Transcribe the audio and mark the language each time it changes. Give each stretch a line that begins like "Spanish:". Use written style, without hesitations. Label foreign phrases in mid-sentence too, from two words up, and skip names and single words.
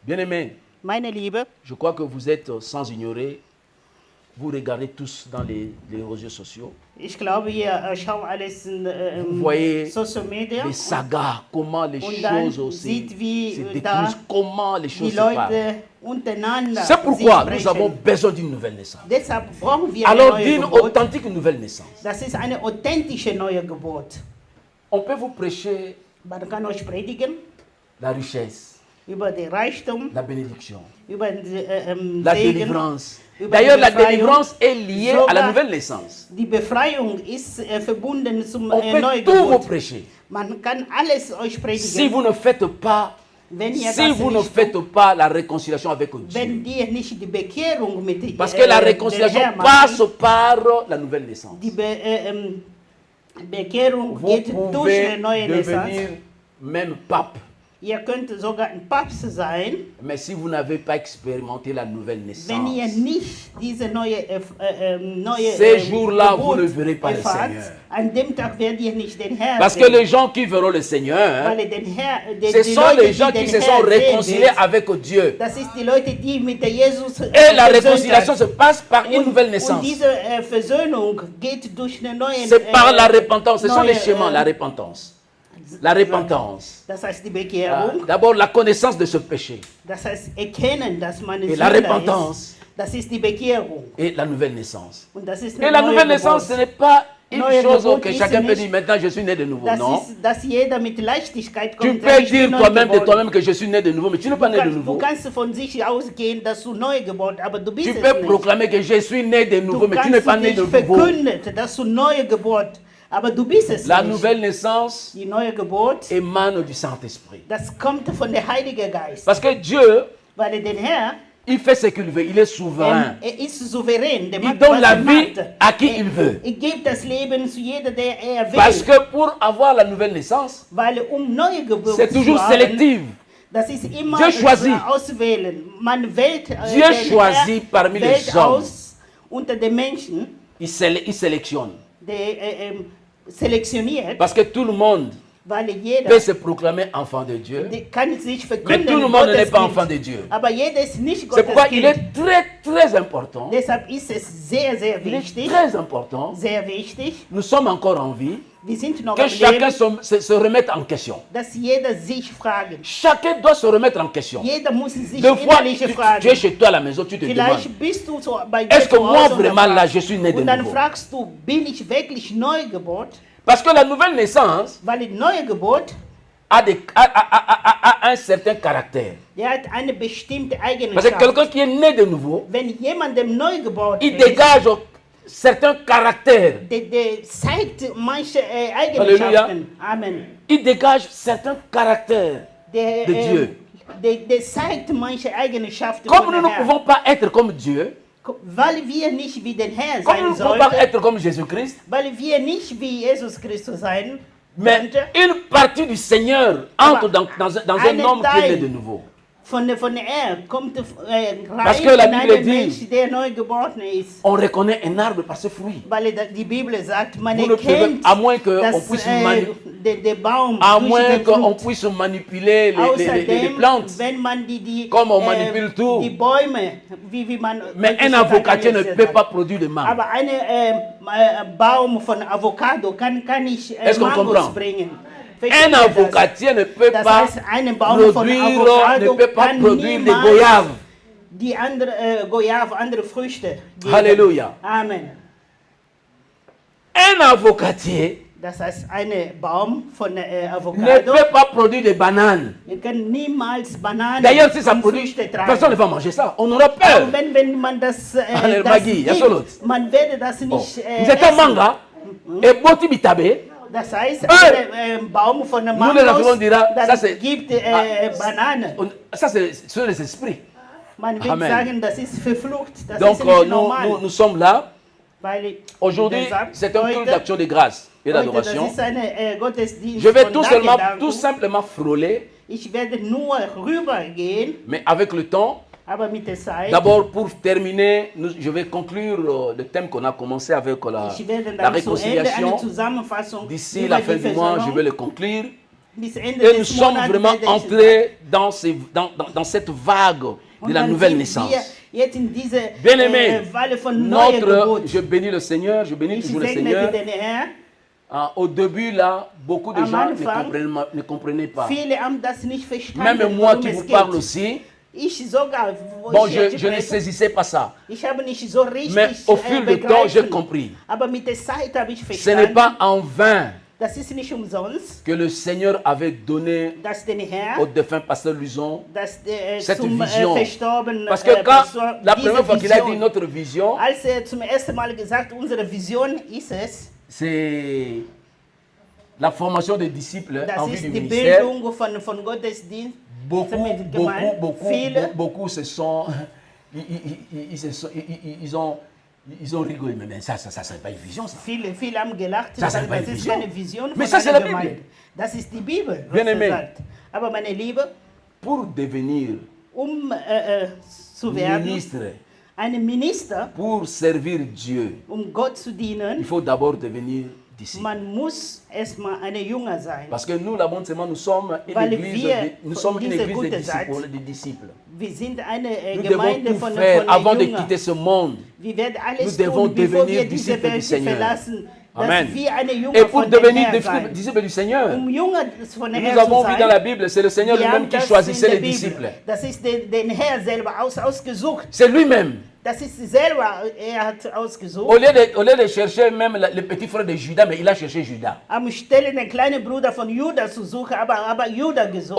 French: Bien-aimés,
German: Meine Liebe,
French: je crois que vous êtes sans ignorer, vous regardez tous dans les réseaux sociaux,
German: ich glaube, ihr schaut alles in
French: vous voyez
English: Social Media
French: les sagas, comment les
German: und dann
French: choses se
German: sieht, wie
French: détruisent,
German: da
French: comment les
German: die
French: choses se passent.
German: Leute untereinander
French: C'est pourquoi
German: sich
French: nous avons
German: sprechen.
French: besoin d'une nouvelle naissance.
German: Deshalb brauchen wir
French: Alors
German: eine
French: d'une
German: neue Geburt.
French: authentique nouvelle naissance.
German: Das ist eine authentische neue Geburt.
French: On peut vous prêcher
German: Man kann euch predigen
French: la richesse,
German: über den Reichtum,
French: la bénédiction,
German: über den
French: la
German: Segen.
French: délivrance.
German: Über
French: D'ailleurs,
German: die
French: la
German: Befreiung.
French: délivrance est liée à la
German: Sogar
French: nouvelle naissance.
German: Die Befreiung ist verbunden zum
French: On peut
German: neuen
French: tout vous
German: Geburt.
French: prêcher.
German: Man kann alles euch
French: Si
German: predigen.
French: vous ne faites pas,
German: Wenn ihr
French: si
German: das
French: vous ne
German: nicht
French: faites pas la réconciliation avec Dieu.
German: wenn dir nicht die Bekehrung mit
French: Parce que la
German: dem
French: réconciliation
German: Herrn
French: passe
German: machen,
French: par la nouvelle naissance.
German: die Bekehrung
French: Vous
German: geht durch
French: pouvez
German: eine neue
French: devenir
German: Naissance.
French: même pape.
German: Ihr könnt sogar ein Papst sein,
French: Mais si vous n'avez pas expérimenté la nouvelle naissance,
German: wenn ihr nicht diese neue
French: ces jours-là, vous
German: Geburt
French: ne verrez pas le
German: erfahrt.
French: Seigneur.
German: An dem Tag werdet ihr nicht den Herrn
French: Parce que
German: sehen.
French: les gens qui verront le Seigneur,
German: Weil den Herr,
French: ce
German: die
French: sont
German: Leute,
French: les gens
German: die
French: qui
German: den
French: se sont
German: Herrn sehen
French: réconciliés
German: wird,
French: avec Dieu.
German: das ist die Leute, die mit der Jesus
French: Et la
German: versöhnt
French: réconciliation
German: sind.
French: se passe par une nouvelle
German: Und
French: naissance.
German: diese Versöhnung geht durch eine neue
French: C'est par la repentance. Ce sont
German: neue,
French: les chemins, la repentance. La repentance.
German: Das heißt die Bekehrung,
French: D'abord, la connaissance de ce péché.
German: das heißt erkennen, dass man
French: Et la
German: Sünder
French: repentance.
German: ist. Das ist die Bekehrung.
French: Et la nouvelle naissance.
German: Und das ist
French: Et
German: eine
French: la
German: neue
French: nouvelle naissance, ce
German: Geburt.
French: n'est pas une
German: Neue
French: chose
German: Geburt
French: que
German: ist
French: chacun peut
German: nicht-
French: dire maintenant je suis né de nouveau.
German: Das
French: Non.
German: ist, dass jeder mit Leichtigkeit
French: Tu
German: kommt.
French: peux
German: sagt, ich bin
French: dire
German: neu
French: toi-même de
German: geboren.
French: toi-même que je suis né de nouveau, mais tu n'es pas né de
German: Du
French: nouveau.
German: kannst von sich ausgehen, dass du neu geboren, aber du bist
French: Tu
German: es
French: peux
German: nicht.
French: proclamer que je suis né de nouveau,
German: Du
French: mais tu n'es
German: kannst
French: pas né de
German: dich
French: nouveau.
German: verkündet, dass du neu geboren, aber du bist es
French: La
German: nicht.
French: nouvelle naissance
German: Die neue Geburt,
French: émane du Saint-Esprit.
German: das kommt von der Heilige Geist.
French: Parce que Dieu,
German: Weil der Herr,
French: il fait ce qu'il veut, il est souverain.
German: er ist souverän. Der
French: Il
German: macht,
French: donne
German: was
French: la
German: er
French: vie
German: macht.
French: à qui il veut.
German: Er gibt das Leben zu jeder, der er will.
French: Parce que pour avoir la nouvelle naissance,
German: Weil neue Geburt
French: c'est
German: zu
French: toujours
German: haben,
French: sélectif.
German: das ist immer
French: Dieu choisit.
German: auswählen. Man wählt
French: Dieu
German: den
French: choisit
German: Herr
French: parmi les
German: wählt
French: hommes.
German: aus unter den Menschen,
French: Il sélectionne.
German: der selektioniert,
French: Parce que tout le monde
German: weil jeder
French: peut se proclamer enfant de Dieu.
German: kann sich
French: Mais
German: verkünden,
French: tout le monde n'est
German: Gottes
French: pas
German: Kind.
French: enfant de Dieu.
German: Aber jeder ist nicht
French: C'est
German: Gottes
French: pourquoi il
German: Kind.
French: est très, très important.
German: Deshalb ist es sehr, sehr
French: Il est
German: wichtig,
French: très important.
German: sehr wichtig,
French: Nous sommes encore en vie.
German: wir sind noch
French: Que
German: am
French: chacun
German: Leben,
French: se remette en question.
German: dass jeder sich fragen.
French: Chacun doit se remettre en question.
German: Jeder muss sich
French: Des fois,
German: innerliche
French: tu es
German: fragen.
French: chez toi à la maison, tu te demandes,
German: Vielleicht bist du so bei dir
French: est-ce que
German: zu
French: moi
German: Hause und
French: vraiment
German: dann
French: là,
German: fragst-
French: je suis né de
German: und dann
French: nouveau?
German: fragst du, bin ich wirklich Neugeburt?
French: Parce que la nouvelle naissance
German: Weil die Neugeburt,
French: a un certain caractère.
German: der hat eine bestimmte
French: Parce que
German: Eigenschaft.
French: quelqu'un qui est né de nouveau,
German: Wenn jemandem Neugeboren
French: il
German: ist,
French: dégage certains caractères.
German: der zeigt manche Halleluja. Eigenschaften.
French: Amen. Il dégage certains caractères.
German: Der,
French: De Dieu.
German: Der zeigt manche Eigenschaften
French: Comme
German: von
French: nous
German: der
French: ne
German: Herr.
French: pouvons pas être comme Dieu,
German: Weil wir nicht wie den Herr
French: comme nous
German: sein
French: ne pouvons pas
German: sollten,
French: être comme Jésus-Christ,
German: weil wir nicht wie Jesus Christus sein
French: mais
German: könnten,
French: une partie du Seigneur entre dans un
German: Eine
French: homme qui est né
German: Teil
French: de nouveau.
German: von der Erde kommt
French: Parce
German: rein
French: que la
German: in
French: Bible
German: einen
French: dit-
German: Mensch, der neu geboren ist.
French: On reconnaît un arbre par ses fruits.
German: Weil die Bibel sagt, man
French: Vous ne pouvez,
German: erkennt,
French: à moins qu'on
German: dass
French: puisse,
German: der Baum
French: à
German: durch
French: moins
German: den
French: qu'on
German: Frucht.
French: puisse manipuler les
German: Außerdem,
French: plantes.
German: wenn man die
French: Comme on manipule tout.
German: die Bäume, wie man...
French: Mais un avocatier ne peut pas produire de mangue.
German: Aber ein Baum von Avocado kann nicht
French: Est-ce qu'on
German: Mangos
French: comprend?
German: bringen.
French: Un
German: Versteht ihr das?
French: avocatier ne peut
German: Das
French: pas
German: heißt, ein Baum von
French: produire,
German: Avocado
French: ne peut pas
German: kann
French: produire des
German: niemals
French: goyaves.
German: die andere Goyave, andere Früchte geben.
French: Halleluja. Amen. Un avocatier
German: Das heißt, ein Baum von
French: ne
German: Avocado
French: peut pas produire des bananes.
German: kann niemals Bananen
French: D'ailleurs, si ça
German: und
French: produit,
German: Früchte tragen.
French: personne ne va manger ça. On aura
German: Aber
French: peur.
German: wenn man das,
French: Allez,
German: das
French: Maggie,
German: gibt, Yasolot. man werde das Oh. nicht
French: Vous êtes un
German: essen. manga et boti bitabe. Das heißt, Hey! ein Baum von
French: Nous, les
German: Mangos,
French: Africains, dira, ça
German: das
French: c'est-
German: gibt Ah, Bananen.
French: Ça, c'est sur les esprits.
German: Man will
French: Amen.
German: sagen, das ist verflucht, das
French: Donc,
German: ist nicht
French: nous,
German: normal.
French: nous sommes là.
German: Weil
French: Aujourd'hui,
German: deshalb
French: c'est un culte
German: heute-
French: d'action de grâce et
German: heute,
French: d'adoration.
German: das ist eine Gottesdienst
French: Je vais
German: von
French: tout
German: Danksagung.
French: simplement frôler,
German: Ich werde nur rübergehen,
French: mais avec le temps.
German: aber mit der Zeit.
French: D'abord, pour terminer, je vais conclure le thème qu'on a commencé avec
German: Ich werde
French: la
German: dann zu Ende eine
French: réconciliation.
German: Zusammenfassung
French: D'ici
German: über
French: la
German: die
French: fin du mois, je
German: Versöhnung.
French: vais le conclure.
German: bis Ende
French: Et nous
German: des
French: sommes
German: Monats
French: vraiment
German: werde ich
French: entrés dans cette vague
German: Und
French: de la
German: dann
French: nouvelle
German: sind
French: naissance.
German: wir jetzt in diese
French: Bien-aimé,
German: Welle von neuer Geburt.
French: je bénis le Seigneur, je bénis
German: Ich
French: toujours le
German: segne
French: Seigneur.
German: den Herrn.
French: Au début, là, beaucoup de
German: Am
French: gens
German: Anfang,
French: ne comprenaient pas.
German: Viele haben das nicht verstanden,
French: Même moi
German: worum
French: qui
German: es
French: vous
German: geht.
French: parle aussi,
German: Ich sogar, wo
French: bon,
German: ich
French: je
German: jetzt
French: ne
German: spreche,
French: saisissais pas ça.
German: ich habe nicht so richtig
French: Mais au fil du temps, j'ai
German: begreifen.
French: compris.
German: Aber mit der Zeit habe ich
French: Ce n'est
German: verstanden,
French: pas en vain
German: das ist nicht umsonst,
French: que le Seigneur avait donné
German: dass den
French: au
German: Herr,
French: défunt pasteur Luson
German: dass der
French: cette
German: zum
French: vision.
German: verstorbenen
French: Parce que quand
German: Pastor
French: la
German: diese
French: première fois qu'il a dit
German: Vision,
French: notre vision,
German: als zum ersten Mal gesagt, unsere Vision ist es,
French: c'est la formation des disciples en
German: das
French: vue
German: ist
French: du
German: die
French: ministère.
German: Bildung von Gottesdienst.
French: Beaucoup se sont, ils ont rigolé. Mais ça c'est pas une vision, ça.
German: Viele haben gelacht, Das ist weil eine das ist Vision. keine Vision
French: Mais
German: von
French: ça, c'est
German: einer
French: la Bible.
German: Gemeinde. Das ist die Bibel, was
French: Bien aimé.
German: sagt. Aber meine Liebe,
French: Pour devenir
German: zu werden,
French: ministre,
German: ein Minister,
French: pour servir Dieu,
German: Gott zu
French: il
German: dienen,
French: faut d'abord devenir disciple.
German: man muss erstmal ein Jünger sein.
French: Parce que nous, la bonne sément, nous sommes une
German: Weil
French: église,
German: wir
French: nous sommes une
German: diese
French: église
German: gute
French: des disciples.
German: Wir sind eine
French: Nous devons
German: Gemeinde
French: tout
German: von
French: faire avant de
German: Jüngern.
French: quitter ce monde.
German: Wir werden alles
French: Nous devons
German: tun, bevor
French: devenir
German: wir diese
French: disciples du
German: Welt
French: Seigneur.
German: verlassen, dass
French: Amen.
German: wir eine Jünger
French: Et pour
German: von dem
French: devenir
German: Herrn sein.
French: disciples du Seigneur,
German: Jünger von dem
French: nous
German: Herrn
French: avons
German: zu
French: vu
German: sein,
French: dans la Bible, c'est le Seigneur
German: wir
French: lui-même
German: haben
French: qui
German: das
French: choisissait
German: in
French: les
German: der Bibel.
French: disciples.
German: Das ist den Herr selber ausgesucht.
French: C'est lui-même.
German: Das ist selber, er hat ausgesucht.
French: Au lieu de chercher même le petit frère de Judas, mais il a cherché Judas.
German: Am Stelle den kleinen Bruder von Judas zu suchen, aber Judas gesucht.